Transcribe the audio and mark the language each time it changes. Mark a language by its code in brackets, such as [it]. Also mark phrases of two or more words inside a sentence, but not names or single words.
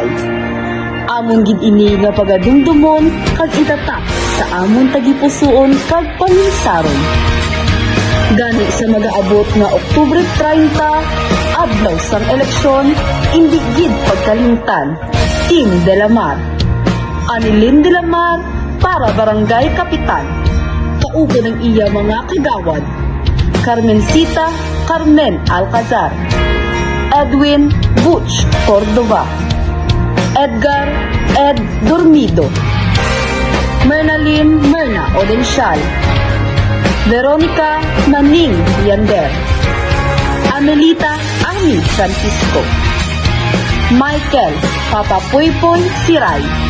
[hil] Amon gid ini nga pagadumdumon kag itatak sa amon tagipusoon kag paminsaron. Gani sa mag-aabot nga Oktubre 30, adlaw sang eleksyon, indi gid pagkalimtan. Team de la Mar. Anilin de la Mar para Barangay Kapitan. Kauban ng iya mga kagawad: Carmencita Carmen Alcazar, Edwin Butch Cordova, Edgar Ed Dormido, Mernalyn Merna Odensyal, Veronica Maning Yander, Amelita Ami Francisco, Michael Papapuypoy Siray.